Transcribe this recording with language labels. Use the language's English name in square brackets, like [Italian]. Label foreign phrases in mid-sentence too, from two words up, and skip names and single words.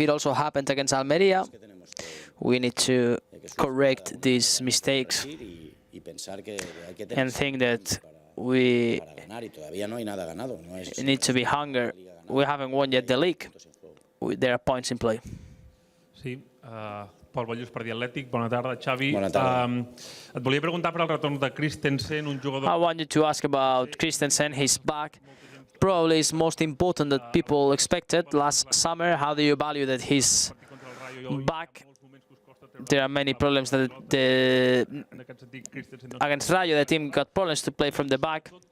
[English] It also happened against Almería. We need to correct these mistakes and think that we need to be hungry. We haven't won yet the league. There are points in play. [Catalan] Sí, Pol Ballús per The Athletic. Bona tarda, Xavi. Bona tarda. Et volia preguntar per el retorn de Christensen, un jugador... [English] I want you to ask about Christensen. He's back. Probably is most important that people expected last summer. How do you value that he's back? There are many problems that against Rayo, the team got problems to play from the back.